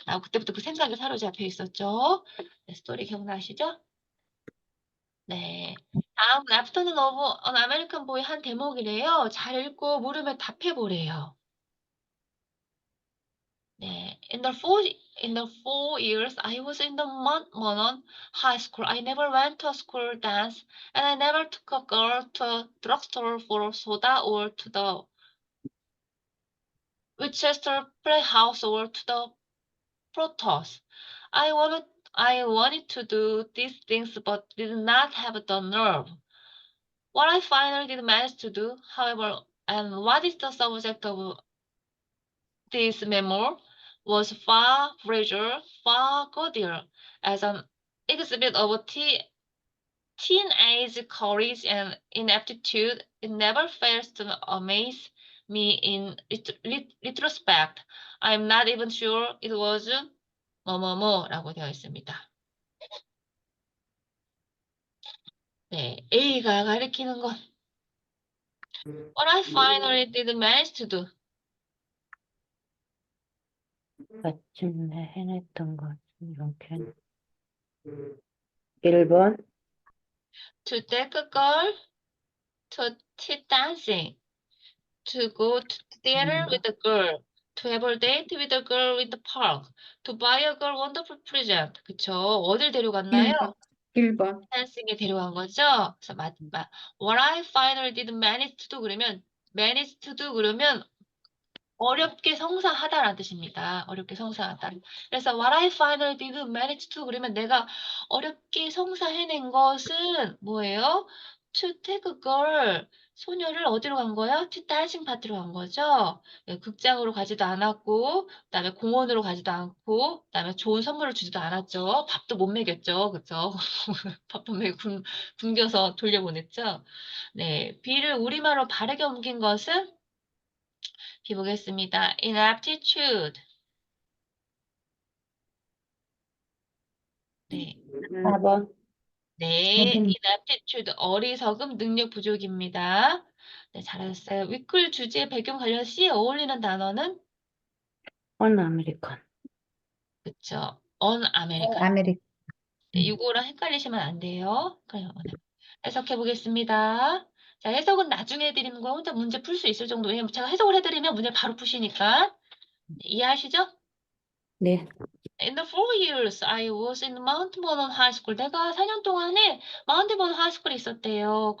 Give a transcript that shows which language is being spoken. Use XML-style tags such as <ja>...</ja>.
<ko>그때부터 그 생각에 사로잡혀 있었죠. 네, 스토리 기억나시죠? 네. 다음은 애프터눈 오브 언 아메리칸 보이 한 대목이래요. 잘 읽고 물으면 답해보래요. 네.</ko> <en>In the 4 years I was in the Monon High School, I never went to a school dance, and I never took a girl to a drugstore for soda or to the Winchester Playhouse or to the Protos. I wanted to do these things but did not have the nerve. What I finally did manage to do, however, and what is the subject of this memoir, was far richer, far goodier. As an exhibit of teenage courage and ineptitude, it never fails to amaze me in retrospect. I'm not even sure it was</en> <ko>뭐뭐뭐라고 되어 있습니다. 네, A가 가리키는 건</ko> <en>What I finally did manage to do.</en> <ko>마침내 해냈던 것, 이렇게. 1번,</ko> <en>To take a girl to tea dancing. To go to theater with a girl. To have a date with a girl in the park. To buy a girl wonderful present.</en> <ko>그쵸? 어딜 데려갔나요? 1번. 댄싱에 데려간 거죠? 그래서</ko> <en>What I finally did manage to do</en> <ko>그러면 manage to do 그러면 어렵게 성사하다라는 뜻입니다. 어렵게 성사하다. 그래서</ko> <en>what I finally did manage to</en> <ko>그러면 내가 어렵게 성사해낸 것은 뭐예요?</ko> <en>To take a girl.</en> <ko>소녀를 어디로 간 거야?</ko> <en>To dancing</en> <ko>파티로 간 거죠. 예, 극장으로 가지도 않았고, 그다음에 공원으로 가지도 않고, 그다음에 좋은 선물을 주지도 않았죠. 밥도 못 먹였죠. 그죠? 밥도 못 먹여 굶겨서 돌려보냈죠. 네, B를 우리말로 바르게 옮긴 것은 보겠습니다.</ko> <en>inaptitude.</en> <ko>네. 4번, 네, 4번. inaptitude 어리석음 능력 부족입니다. 네, 잘하셨어요. 위클 주제 배경 관련시 어울리는 단어는 언아메리칸. 그쵸. unAmerican. 아메리카. 네, 이거랑 헷갈리시면 안 돼요. 그래요. 해석해 보겠습니다. 자, 해석은 나중에 해드리는 거 혼자 문제 풀 수 있을 정도. 왜냐면 제가 해석을 해드리면 문제 바로 푸시니까. 네, 이해하시죠? 네,</ko> <en>In the 4 years I was in Mount Vernon High School.</en> <ko>내가 4년 동안에 마운트 버넌 하이스쿨에 있었대요.</ko>